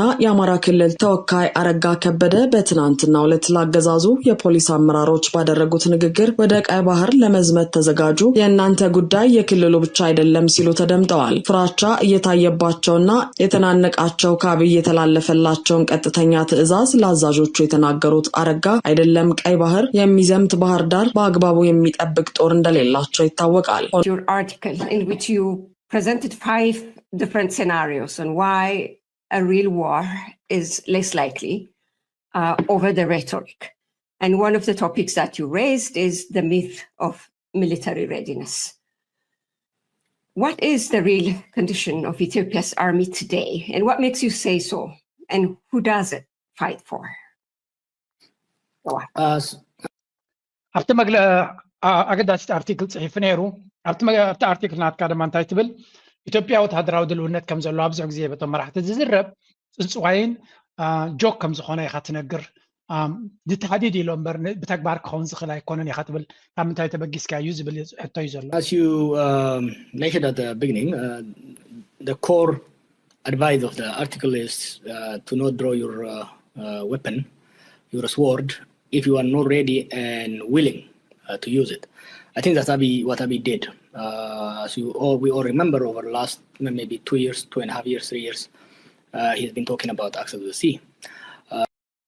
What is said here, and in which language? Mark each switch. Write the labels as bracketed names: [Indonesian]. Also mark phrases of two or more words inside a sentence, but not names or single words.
[Amharic] የአማራ ክልል ተወካይ አረጋ ከበደ በትናንትናው ዕለት ላገዛዙ የፖሊስ አመራሮች ባደረጉት ንግግር ወደ ቀይ ባህር ለመዝመት ተዘጋጁ፣ የእናንተ ጉዳይ የክልሉ ብቻ አይደለም ሲሉ ተደምጠዋል። ፍራቻ እየታየባቸውና የተናነቃቸው ከአብይ የተላለፈላቸውን ቀጥተኛ ትዕዛዝ ለአዛዦቹ የተናገሩት አረጋ አይደለም ቀይ ባህር የሚዘምት ባህር ዳር በአግባቡ የሚጠብቅ ጦር እንደሌላቸው ይታወቃል። [English] Your article in which you presented 5 different scenarios on why a real war is less likely over the rhetoric. And one of the topics that you raised is the myth of military readiness. What is the real condition of Ethiopia's army today? And what makes you say so? And who does it fight for? Go on. [Tigrinya] ኣብቲ ኣገዳሲ ኣርቲክል ጽሒፍ ነይሩ። ኣብቲ ኣርቲክል ናትካ ድማ እንታይ ትብል? ኢትዮጵያ ወተሃደራዊ ድልውነት ከም ዘሎ ኣብዙሕ ግዜ በቶም መራሕቲ ዝዝረብ ፅንፅዋይን ጆክ ከም ዝኾነ ኢኻ ትነግር። ዝተሃዲድ ኢሎ እምበር ብተግባር ክኸውን ዝኽእል ኣይኮነን ኢኻ ትብል። ካብ ምንታይ ተበጊስካ እዩ ዝብል ሕቶ እዩ ዘሎ። [English] As you mentioned at the beginning, the core advice of the article is to not draw your weapon, your sword, if you are not ready and willing to use it. I think that's what Abiy did. As we all remember, over the last maybe 2 years, 2.5 years, 3 years, he's been talking about access to the sea.